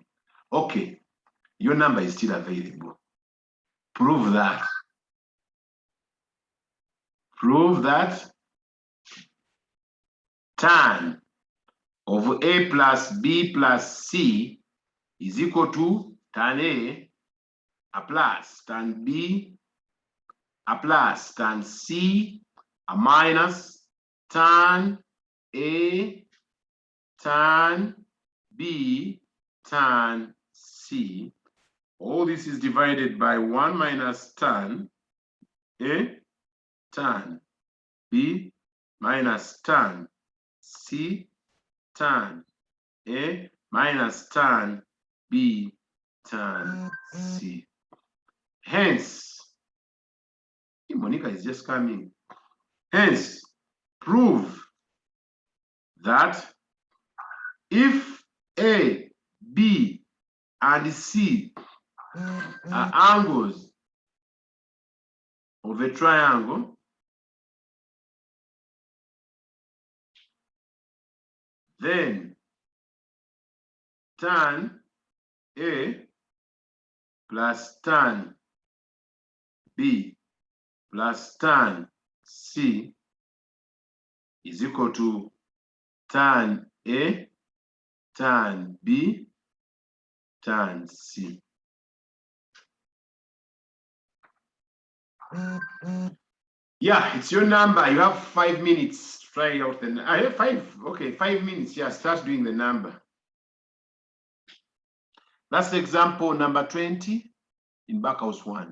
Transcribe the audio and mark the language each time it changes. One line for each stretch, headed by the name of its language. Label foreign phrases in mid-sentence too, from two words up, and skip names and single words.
English: Okay, your number is still available. Prove that. Prove that tan of A plus B plus C is equal to tan A plus tan B plus tan C minus tan A tan B tan C. All this is divided by 1 minus tan A tan B minus tan C tan A minus tan B tan C. Hence, Monica is just coming. Hence, prove that if A, B, and C are angles of a triangle, then tan A plus tan B plus tan C is equal to tan A, tan B, tan C. Yeah, it's your number. You have 5 minutes to try out the. I have 5. Okay, 5 minutes. Yeah, start doing the number. That's the example number 20 in Backhouse 1.